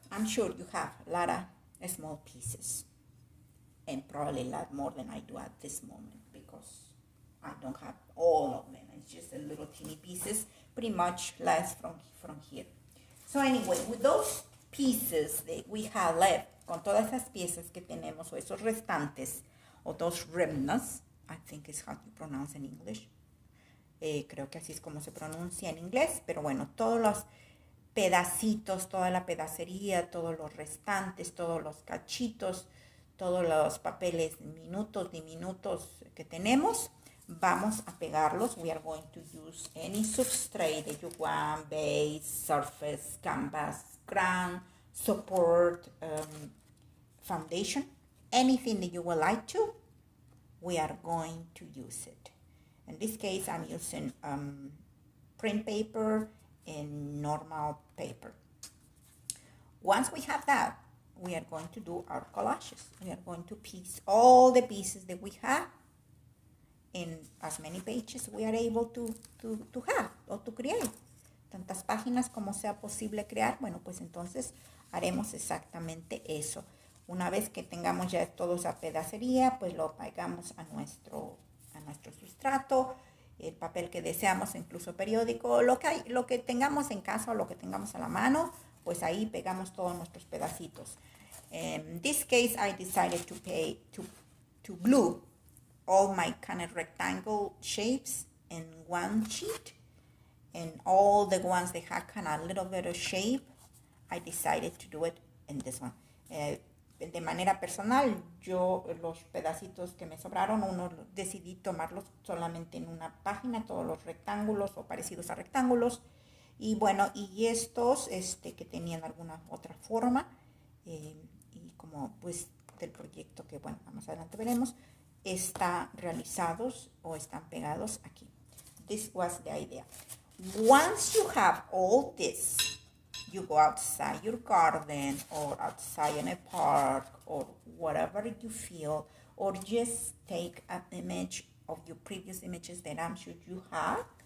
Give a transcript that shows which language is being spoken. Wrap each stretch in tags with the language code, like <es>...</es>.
<en>I'm sure you have a lot of small pieces, and probably a lot more than I do at this moment, because I don't have all of them. It's just a little teeny pieces, pretty much less from here. So anyway, with those pieces that we have left,</en> <es>con todas esas piezas que tenemos, o esos restantes,</es> <en>o those remnants, I think is how you pronounce in English.</en> <es>Creo que así es como se pronuncia en inglés, pero bueno, todos los pedacitos, toda la pedacería, todos los restantes, todos los cachitos, todos los papeles diminutos que tenemos, vamos a pegarlos.</es> <en>We are going to use any substrate that you want, base, surface, canvas, ground, support, foundation, anything that you would like to, we are going to use it. In this case, I'm using print paper and normal paper. Once we have that, we are going to do our collages. We are going to piece all the pieces that we have in as many pages we are able to have or to create.</en> <es>Tantas páginas como sea posible crear, bueno, pues entonces haremos exactamente eso. Una vez que tengamos ya toda esa pedacería, pues lo pegamos a nuestro sustrato, el papel que deseamos, incluso periódico, lo que tengamos en casa o lo que tengamos a la mano, pues ahí pegamos todos nuestros pedacitos.</es> <en>In this case, I decided to glue all my kind of rectangle shapes in one sheet, and all the ones that had kind of a little bit of shape, I decided to do it in this one.</en> <es>De manera personal, yo los pedacitos que me sobraron, decidí tomarlos solamente en una página, todos los rectángulos o parecidos a rectángulos. Y bueno, y estos que tenían alguna otra forma, y como pues del proyecto que bueno, más adelante veremos, están realizados o están pegados aquí.</es> <en>This was the idea. Once you have all this, you go outside your garden or outside in a park or whatever you feel, or just take an image of your previous images that I'm sure you have.</en>